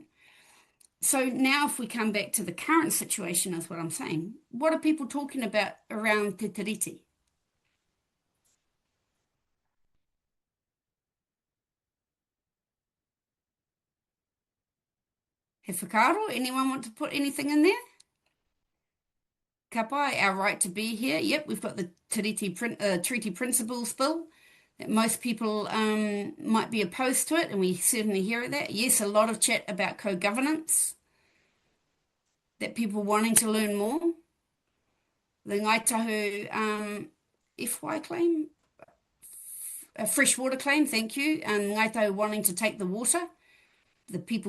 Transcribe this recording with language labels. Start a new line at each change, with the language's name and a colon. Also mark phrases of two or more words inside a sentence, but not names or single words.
English: So now if we come back to the current situation is what I'm saying, what are people talking about around Te Tiriti?
Māori: He whakaaro,
English: anyone want to put anything in there?
Māori: Ka pai,
English: our right to be here. Yep, we've got the Treaty Principles Bill that most people might be opposed to it, and we certainly hear that. Yes, a lot of chat about co-governance, that people wanting to learn more. The Ngāi Tahu FY claim, a freshwater claim, thank you, and Ngāi Tahu wanting to take the water, the people